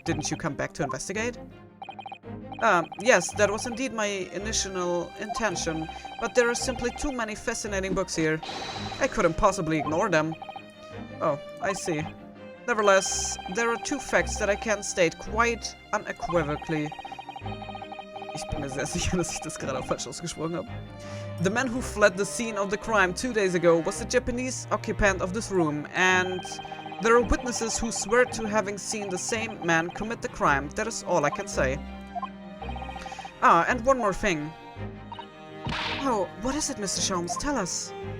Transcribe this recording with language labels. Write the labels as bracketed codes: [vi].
[en] Didn't you come back to investigate? Yes, that was indeed my initial intention, but there are simply too many fascinating books here. I couldn't possibly ignore them. Oh, I see. Nevertheless, there are two facts that I can state quite unequivocally. [de] Ich bin mir sehr sicher, dass ich das gerade falsch ausgesprochen habe. [en] The man who fled the scene of the crime 2 days ago was the Japanese occupant of this room, and there are witnesses who swear to having seen the same man commit the crime. That is all I can say. Ah, and one more thing. Oh, what is it, Mr. Sholmes? Tell us.